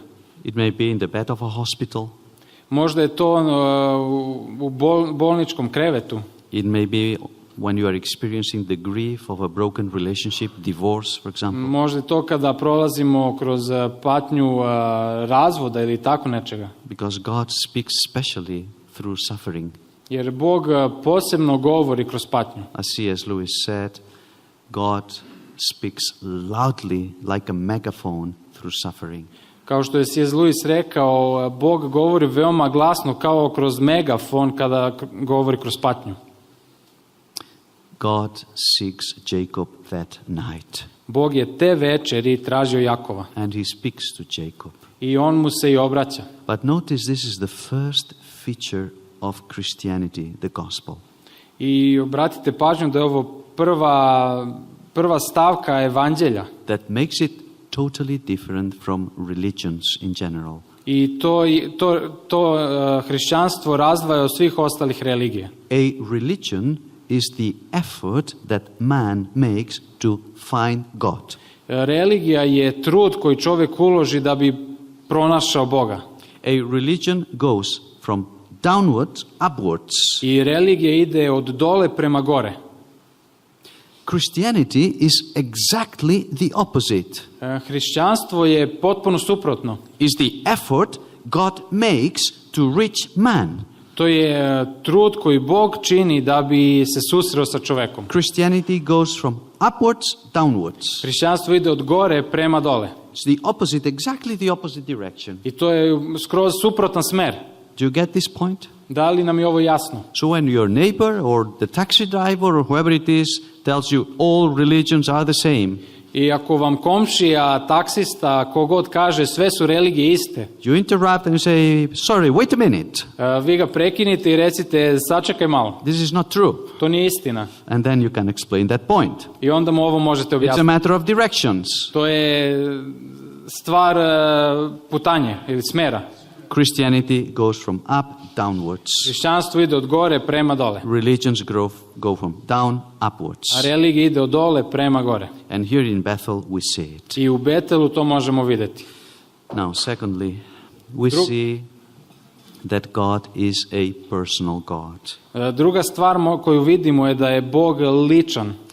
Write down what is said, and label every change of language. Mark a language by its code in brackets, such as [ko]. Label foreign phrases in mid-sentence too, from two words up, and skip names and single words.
[en] It may be in the bed of a hospital. [sr] Možda je to u bolničkom krevetu. [en] It may be when you are experiencing the grief of a broken relationship, divorce, for example. [sr] Možda je to kada prolazimo kroz patnju razvoda ili tako nečega. [en] Because God speaks specially through suffering. [sr] Jer Bog posebno govori kroz patnju. [en] As C.S. Lewis said, God speaks loudly like a megaphone through suffering. [sr] Kao što je C.S. Lewis rekao, Bog govori veoma glasno kao kroz megafon kada govori kroz patnju. [en] God seeks Jacob that night. [sr] Bog je te večeri tražio Jakova. [en] And he speaks to Jacob. [sr] I on mu se i obraća. [en] But notice this is the first feature of Christianity, the gospel. [sr] I obratite pažnju da je ovo prva stavka evanđelja. [en] That makes it totally different from religions in general. [sr] I to hrišćanstvo razdvaja od svih ostalih religija. [en] A religion is the effort that man makes to find God. [sr] Religija je trud koji čovjek uloži da bi pronašao Boga. [en] A religion goes from downwards upwards. [sr] I religija ide od dole prema gore. [en] Christianity is exactly the opposite. [sr] Hrišćanstvo je potpuno suprotno. [en] Is the effort God makes to reach man. [sr] To je trud koji Bog čini da bi se susreo sa čovekom. [en] Christianity goes from upwards downwards. [sr] Hrišćanstvo ide od gore prema dole. [en] It's the opposite, exactly the opposite direction. [sr] I to je skroz suprotan smer. [en] Do you get this point? [sr] Da li nam je ovo jasno? [en] So when your neighbor or the taxi driver or whoever it is tells you all religions are the same. [sr] I ako vam komšija, taksista, kogod kaže sve su religije iste. [en] You interrupt and say, sorry, wait a minute. [sr] Vi ga prekinite i recite, sačekaj malo. [en] This is not true. [sr] To nije istina. [en] And then you can explain that point. [sr] I onda mu ovo možete [en] It's a [sr] objasniti. [en] matter of directions. [sr] To je stvar putanje ili smera. [en] Christianity goes from up downwards. [sr] Hrišćanstvo ide od gore prema dole. [en] Religions go from down upwards. [sr] A religija ide od dole prema gore. [en] And here in Bethel we see it. [sr] I u Betelu to možemo vidjeti. [en] Now, secondly, we see that God is a personal God. [sr] Druga stvar koju vidimo je da je Bog ličan.